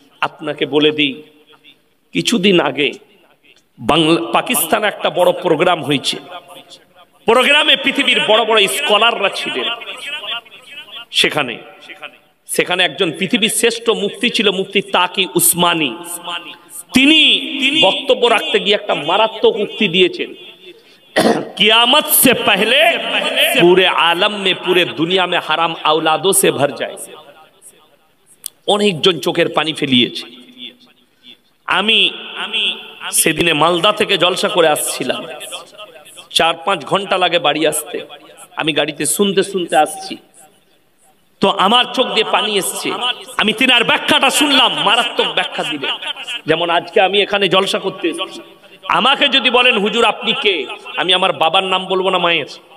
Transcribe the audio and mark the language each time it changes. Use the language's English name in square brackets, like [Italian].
[Bangla] আপনাকে বলে দিই, কিছুদিন আগে পাকিস্তানে একটা বড় প্রোগ্রাম হয়েছে। প্রোগ্রামে পৃথিবীর বড় বড় স্কলাররা ছিলেন। সেখানে একজন পৃথিবীর শ্রেষ্ঠ মুফতি ছিল, মুফতি তাকি উসমানী। তিনি বক্তব্য রাখতে গিয়ে একটা মারাত্মক উক্তি দিয়েছেন, [Hindi] कियामत से पहले पूरे आलम में, पूरे दुनिया में हराम औलादों से भर जाए। [Bangla] অনেকজন চোখের পানি ফেলিয়েছে। আমি সেদিনে মালদা থেকে জলসা করে আসছিলাম, 4-5 ঘন্টা লাগে বাড়ি আসতে। আমি গাড়িতে শুনতে শুনতে আসছি, তো আমার চোখ দিয়ে পানি এসছে। আমি তিনার ব্যাখ্যাটা শুনলাম, মারাত্মক ব্যাখ্যা দিলেন। যেমন আজকে আমি এখানে জলসা করতে এসেছি, আমাকে যদি বলেন হুজুর আপনি কে, আমি আমার বাবার নাম বলবো না মায়ের?